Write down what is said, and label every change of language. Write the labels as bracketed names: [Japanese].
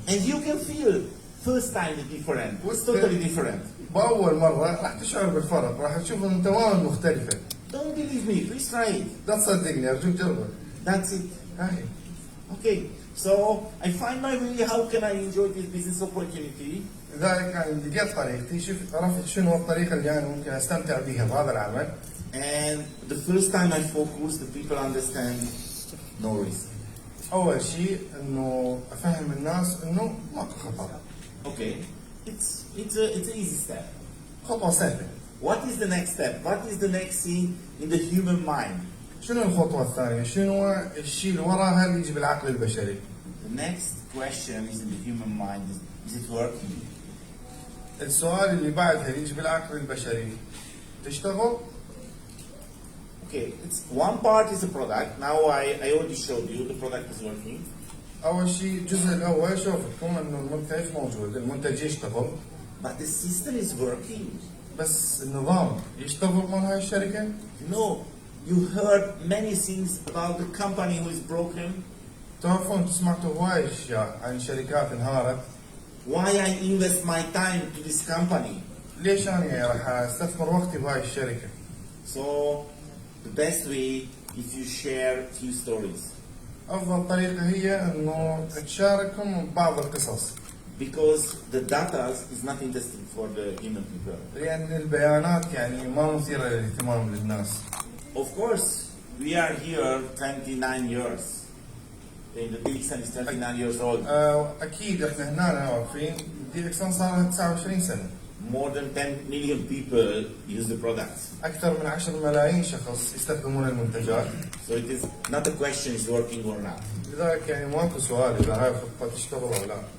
[English] And you can feel first time is different. It's totally different. [Arabic] بأول مرة راح تشعر بالفرق، راح تشوف إنه تماما مختلفة. [English] Don't believe me, please try it. [Arabic] لا تصدقني أرجوك جربه. [English] That's it. [Arabic] هاي. [English] Okay, so I find my way how can I enjoy this business opportunity. [Arabic] لذلك يعني لقيت طريقتي، عرفت شنو الطريقة اللي أنا ممكن أستمتع بها بهذا العمل. [English] And the first time I focus, the people understand no risk. [Arabic] أول شيء إنه أفهم الناس إنه ماكو خطر. [English] Okay, it's an easy step. [Arabic] خطوة سهلة. [English] What is the next step? What is the next thing in the human mind? [Arabic] شنو الخطوة الثانية؟ شنو الشيء اللي وراها اللي يجي بالعقل البشري؟ [English] The next question is in the human mind is it working? [Arabic] السؤال اللي بعدها اللي يجي بالعقل البشري تشتغل؟ [English] Okay, it's one part is a product. Now I already showed you the product is working. [Arabic] أول شيء الجزء الأول شوفتكم إنه المنتج موجود، المنتج يشتغل. [English] But the system is working. [Arabic] بس النظام يشتغل مال هاي الشركة؟ [English] No, you heard many things about the company who is broken. [Arabic] تعرفون سمعتوا هواي أشياء عن شركات انهارت. [English] Why I invest my time to this company? [Arabic] ليش أنا يعني راح أستثمر وقتي بهاي الشركة؟ [English] So the best way if you share few stories. [Arabic] أفضل طريقة هي إنه تشاركهم بعض القصص. [English] Because the data is not interesting for the human people. [Arabic] لأن البيانات يعني ما مثيرة للاهتمام للناس. [English] Of course, we are here 29 years. The Dixon is 29 years old. [Arabic] أكيد إحنا هنا واقفين ديكسون صار لها 29 سنة. [English] More than 10 million people use the products. [Arabic] أكثر من 10 ملايين شخص يستخدمون المنتجات. [English] So it is not a question is working or not. [Arabic] لذلك يعني ماكو سؤال إذا هاي الخطة تشتغل أو لا.